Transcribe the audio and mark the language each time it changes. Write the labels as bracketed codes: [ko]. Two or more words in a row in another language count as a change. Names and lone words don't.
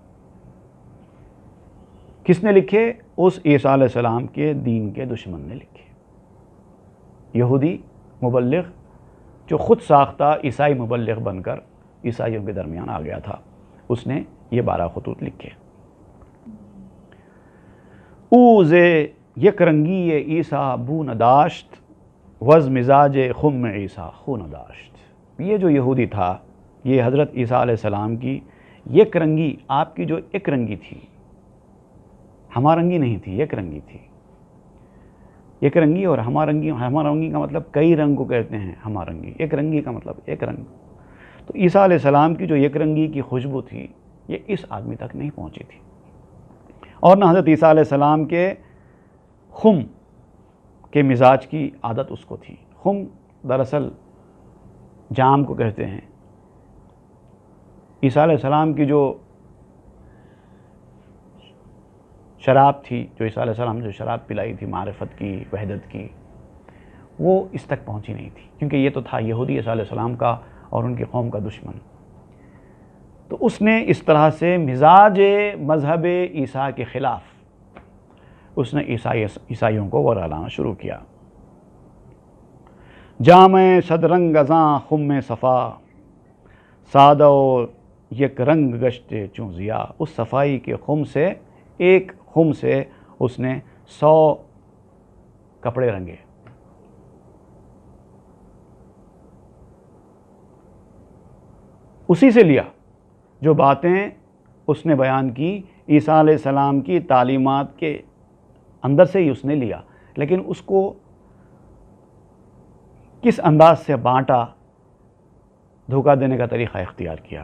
[ur] کس نے لکھے؟ اس عیسیٰ علیہ السلام کے دین کے دشمن نے لکھے. یہودی مبلغ جو خود ساختہ عیسائی مبلغ بن کر عیسائیوں کے درمیان آ گیا تھا، اس نے یہ 12 خطوط لکھے. [fa] او ز یک رنگی عیسیٰ بو نداشت، وز مزاج خم عیسیٰ خون داشت. [ur] یہ جو یہودی تھا، یہ حضرت عیسیٰ علیہ السلام کی یک رنگی، آپ کی جو ایک رنگی تھی، ہمہ رنگی نہیں تھی، یک رنگی تھی. یک رنگی اور ہمہ رنگی کا مطلب کئی رنگ کو کہتے ہیں. ہمہ رنگی، ایک رنگی کا مطلب ایک رنگ. تو عیسیٰ علیہ السلام کی جو یک رنگی کی خوشبو تھی یہ اس آدمی تک نہیں پہنچی تھی. اور نہ حضرت عیسیٰ علیہ السلام کے خم کے مزاج کی عادت اس کو تھی۔ خم دراصل جام کو کہتے ہیں۔ عیسیٰ علیہ السلام کی جو شراب تھی، جو عیسیٰ علیہ السلام نے جو شراب پلائی تھی معرفت کی، وحدت کی، وہ اس تک پہنچی نہیں تھی، کیونکہ یہ تو تھا یہودی عیسیٰ علیہ السلام کا اور ان کی قوم کا دشمن۔ تو اس نے اس طرح سے مزاج مذہب عیسیٰ کے خلاف اس نے عیسائیوں کو ورگلانا شروع کیا۔ [fa] جام صد رنگ ازاں خم صفا، سادہ و یک رنگ گشت چوں ضیا۔ [ur] اس صفائی کے خم سے، ایک خم سے اس نے 100 کپڑے رنگے۔ اسی سے لیا جو باتیں اس نے بیان کی، عیسیٰ علیہ السلام کی تعلیمات کے اندر سے ہی اس نے لیا، لیکن اس کو کس انداز سے بانٹا، دھوکہ دینے کا طریقہ اختیار کیا۔